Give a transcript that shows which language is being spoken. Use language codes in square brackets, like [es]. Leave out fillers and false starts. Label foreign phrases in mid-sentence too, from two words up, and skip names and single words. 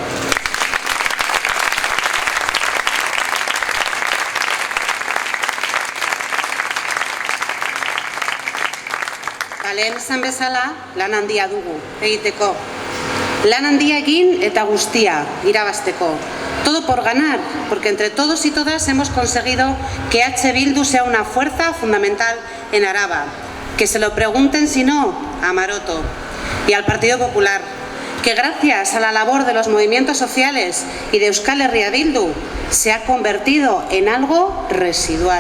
[eu] Lehen esan bezala, lan handia dugu egiteko. Lan handia egin eta guztia irabazteko. [es] Todo por ganar, porque entre todos y todas hemos conseguido que H. Bildu sea una fuerza fundamental en Araba. Que se lo pregunten, si no, a Maroto y al Partido Popular. Que gracias a la labor de los movimientos sociales y de Euskal Herria Bildu se ha convertido en algo residual.